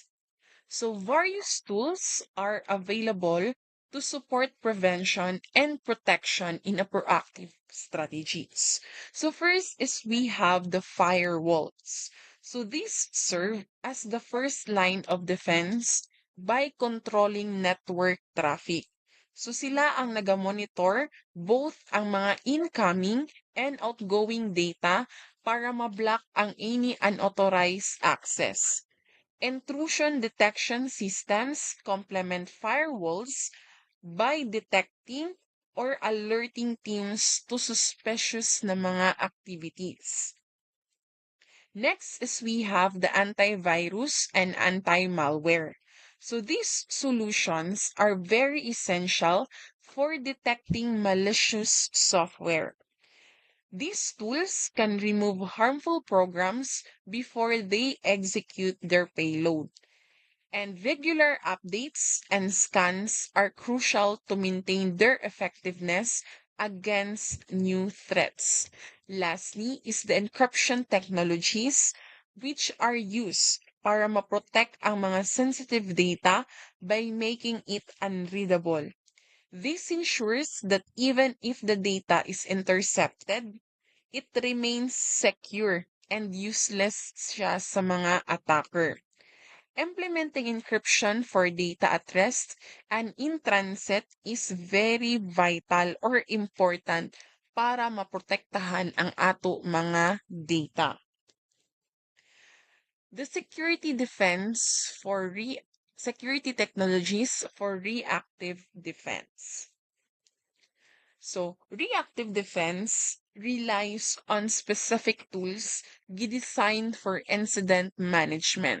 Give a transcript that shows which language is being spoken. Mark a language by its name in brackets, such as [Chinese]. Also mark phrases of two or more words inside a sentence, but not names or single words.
[English] So, various tools are available to support prevention and protection in a proactive strategies. So, first is we have the firewalls. So, these serve as the first line of defense by controlling network traffic. So, [Cebuano] sila ang nagamonitor both ang mga [English] incoming and outgoing data [Cebuano] para ma-block ang [English] any unauthorized access. Intrusion detection systems complement firewalls by detecting or alerting teams to suspicious [Cebuano] na mga [English] activities. Next is we have the antivirus and anti-malware. So these solutions are very essential for detecting malicious software. These tools can remove harmful programs before they execute their payload. And regular updates and scans are crucial to maintain their effectiveness against new threats. Lastly is the encryption technologies which are used [Cebuano] para ma-protect ang mga [English] sensitive data by making it unreadable. This ensures that even if the data is intercepted, it remains secure and useless [Cebuano] siya sa mga [English] attacker. Implementing encryption for data at rest and in transit is very vital or important [Cebuano] para maprotektahan ang ato mga [English] data. The security technologies for reactive defense. So, reactive defense relies on specific tools designed for incident management.